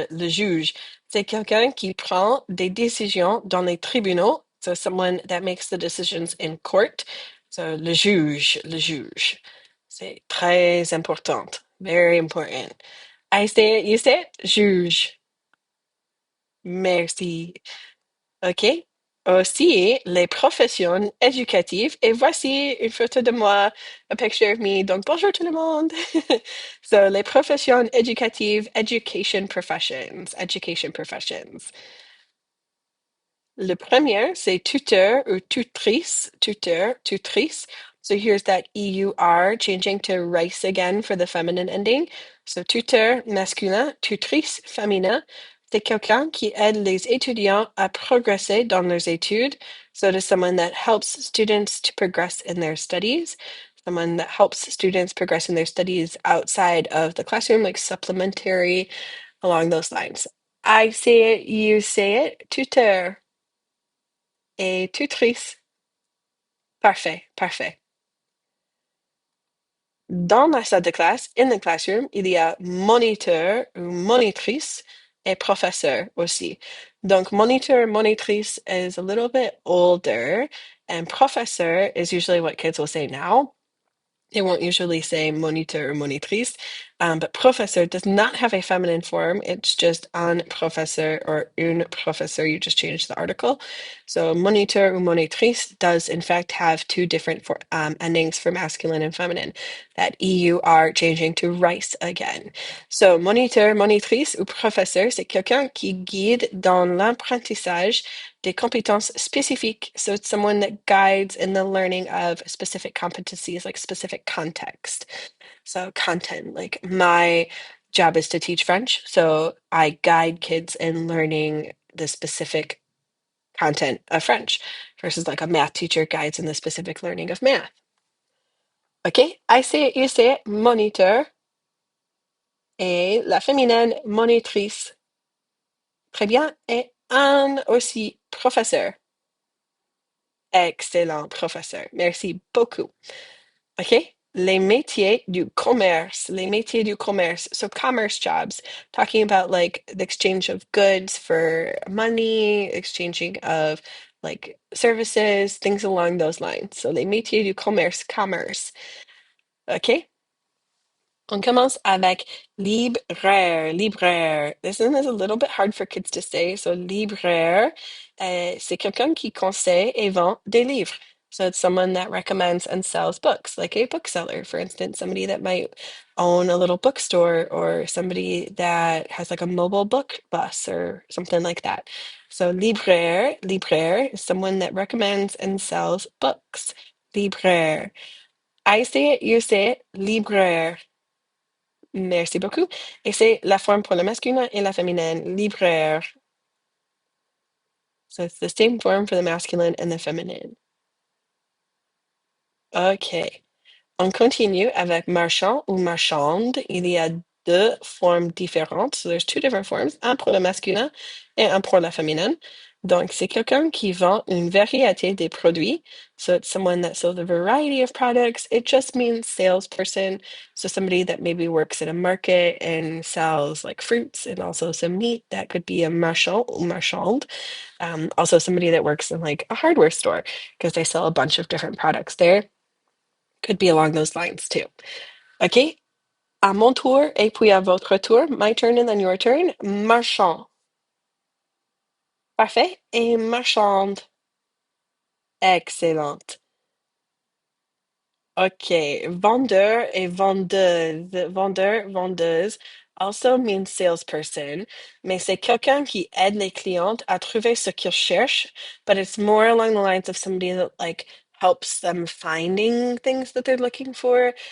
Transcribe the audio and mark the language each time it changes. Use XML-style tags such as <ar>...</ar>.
<fr>Le juge, c'est quelqu'un qui prend des décisions dans les tribunaux.</fr> <en>So someone that makes the decisions in court.</en> <fr>So le juge, le juge. C'est très important.</fr> <en>Very important. I say it, you say it, juge.</en> <fr>Merci.</fr> <en>OK?</en> <fr>Aussi, les professions éducatives. Et voici une photo de moi,</fr> <en>a picture of me.</en> <fr>Donc, bonjour tout le monde. So, les professions éducatives,</fr> <en>education professions, education professions.</en> <fr>Le premier, c'est tuteur ou tutrice, tuteur, tutrice.</fr> <en>So here's that EUR changing to rice again for the feminine ending.</en> <fr>So tuteur masculin, tutrice féminin. C'est quelqu'un qui aide les étudiants à progresser dans leurs études.</fr> <en>So it is someone that helps students to progress in their studies. Someone that helps students progress in their studies outside of the classroom, like supplementary, along those lines. I say it, you say it, tuteur.</en> <fr>Et tutrice. Parfait, parfait. Dans la salle de classe,</fr> <en>in the classroom,</en> <fr>il y a moniteur ou monitrice et professeur aussi.</fr> <en>Donc, monitor, monitrice is a little bit older, and professor is usually what kids will say now. They won't usually say monitor or monitrice, but professor does not have a feminine form. It's just un professeur or une professeur. You just change the article. So moniteur or monitrice does in fact have two different endings for masculine and feminine. That EUR changing to rice again.</en> <fr>So moniteur, monitrice ou professeur, c'est quelqu'un qui guide dans l'apprentissage des compétences spécifiques.</fr> <en>So it's someone that guides in the learning of specific competencies, like specific context. So content, like my job is to teach French. So I guide kids in learning the specific content of French versus like a math teacher guides in the specific learning of math. Okay, I say it, you say it, moniteur.</en> <fr>Et la féminine, monitrice. Très bien. Et un aussi, professeur. Excellent, professeur. Merci beaucoup. OK? Les métiers du commerce. Les métiers du commerce.</fr> <en>So commerce jobs, talking about like the exchange of goods for money, exchanging of like services, things along those lines.</en> <fr>So les métiers du commerce, commerce. OK? On commence avec libraire, libraire.</fr> <en>This one is a little bit hard for kids to say.</en> <fr>So libraire, c'est quelqu'un qui conseille et vend des livres.</fr> <en>So it's someone that recommends and sells books, like a bookseller, for instance, somebody that might own a little bookstore or somebody that has like a mobile book bus or something like that. So libraire, libraire is someone that recommends and sells books. Libraire. I say it, you say it, libraire.</en> <fr>Merci beaucoup. Et c'est la forme pour le masculin et la féminine, libraire.</fr> <en>So it's the same form for the masculine and the feminine. OK.</en> <fr>On continue avec marchand ou marchande. Il y a deux formes différentes.</fr> <en>So there's two different forms,</en> <fr>un pour le masculin et un pour la féminine. Donc, c'est quelqu'un qui vend une variété des produits.</fr> <en>So it's someone that sells a variety of products. It just means salesperson. So somebody that maybe works at a market and sells like fruits and also some meat. That could be a marchand ou marchande. Also somebody that works in like a hardware store because they sell a bunch of different products there. Could be along those lines too. OK?</en> <fr>À mon tour et puis à votre tour.</fr> <en>My turn and then your turn.</en> <fr>Marchand. Parfait. Et marchande. Excellente. OK.</fr> <en>Vendeur et vendeuse. Vendeur, vendeuse also means salesperson,</en> <fr>mais c'est quelqu'un qui aide les clientes à trouver ce qu'ils cherchent,</fr> <en>but it's more along the lines of somebody that like helps them finding things that they're looking for.</en>